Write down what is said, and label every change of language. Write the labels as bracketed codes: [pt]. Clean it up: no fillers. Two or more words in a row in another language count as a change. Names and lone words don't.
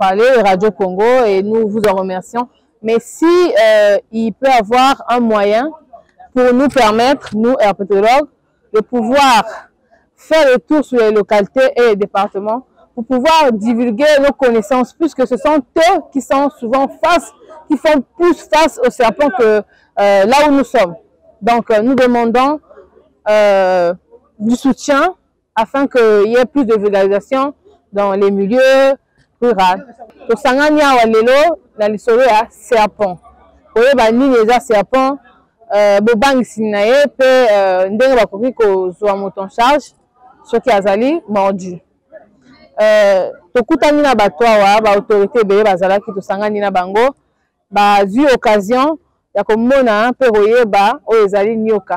[fr] parlé, Radio Congo, et nous vous en remercions, mais si il peut y avoir un moyen pour nous permettre, nous herpétologues, de pouvoir faire le tour sur les localités et les départements pour pouvoir divulguer nos connaissances, puisque ce sont eux qui sont souvent qui font plus face aux serpents que là où nous sommes. Donc, nous demandons du soutien afin qu'il y ait plus de vulgarisation dans les milieux ruraux. [ln] Tosangania walelo na lisolo ya serpent. Oyeba nini eza serpent bobangisi na ye pe ndenge bakoki kozwa moto [fr] en charge [ln] soki azali mordu. tokutani na bato awa ba autorité ebele bazalaki tosangani na bango bazwi occasion ya komona mpe koyeba oyo ezali nyoka.